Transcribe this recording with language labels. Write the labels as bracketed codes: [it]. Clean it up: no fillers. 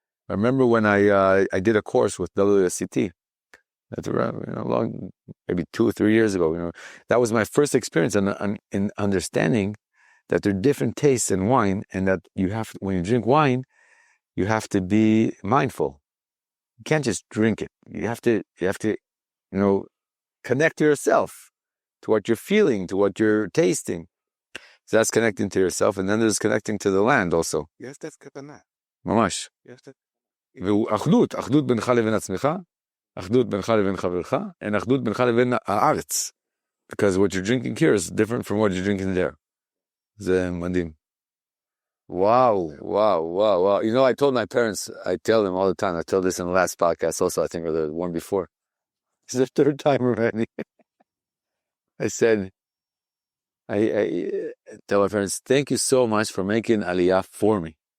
[en] I remember when I did a course with WSCT, that's around, maybe 2 or 3 years ago, that was my first experience in understanding that there are different tastes in wine, and that when you drink wine, you have to be mindful. You can't just drink it. You have to, connect to yourself, to what you're feeling, to what you're tasting. So that's connecting to yourself, and then there's connecting to the land also. Yes, that's כוונה. [he] ממש. [en] Yes, that... [he] והוא אחדות בינך לבין עצמך, אחדות בינך לבין חברך, and אחדות בינך לבין הארץ. [en] Because what you're drinking here is different from what you're drinking there. [he] זה מדהים. [en] Wow. I told my parents, I tell them all the time, I told this in the last podcast also, I think, or the one before. It's the 3rd time already. I said, I tell my parents, thank you so much for making Aliyah for me.